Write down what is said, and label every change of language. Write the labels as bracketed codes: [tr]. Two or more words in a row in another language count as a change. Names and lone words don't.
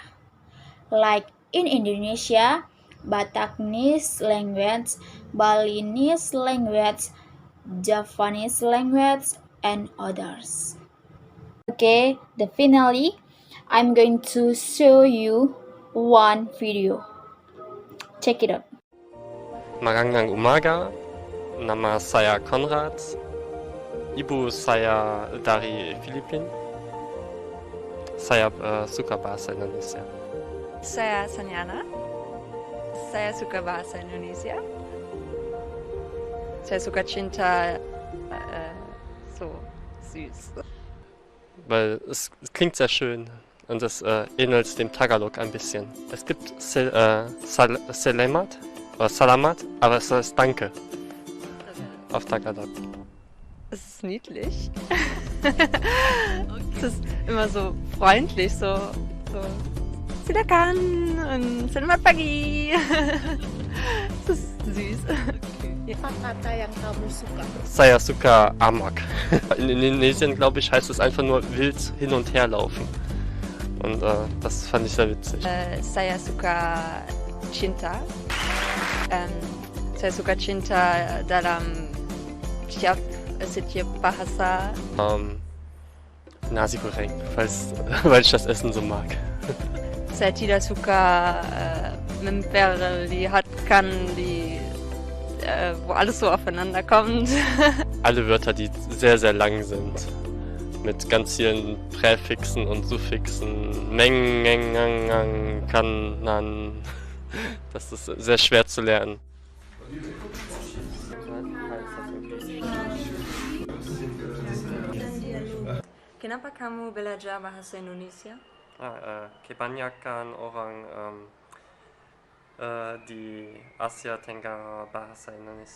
[en] Like in Indonesia, Bataknese language, Balinese language, Javanese language, and others. Okay, the finally, I'm going to show you one video. Check it out. [tl] Magandang umaga, [id] nama saya Konrad, ibu saya dari Filipina. Saya suka bahasa Indonesia. Saya Sanyana. Saya suka bahasa Indonesia. Saya suka cinta [de] so süß. Weil es klingt sehr schön und es ähnelt dem Tagalog ein bisschen. Es gibt Selamat oder Salamat, aber es heißt Danke auf Tagalog. Es ist niedlich. Es ist immer so freundlich, so Silakan und [id] Selamat pagi. [de] Es ist süß. [id] Apa kata yang kamu suka? Saya suka Amok. [de] In Indonesien, glaube ich, heißt es einfach nur wild hin und her laufen. Und das fand ich sehr witzig. [id] Saya suka cinta. Saya suka cinta dalam setiap bahasa. Nasi Goreng, [de] weil ich das Essen so mag. [id] Saya tidak suka memperlihatkan [de] wo alles so aufeinander kommt. Alle Wörter, die sehr, sehr lang sind. Mit ganz vielen Präfixen und Suffixen. [id] Meng, eng, ang, ang, kan, nan. [de] Das ist sehr schwer zu lernen. [id] Kenapa kamu belajar bahasa Indonesia? Kebanyakan orang di Asia Tenggara bahasa Indonesia.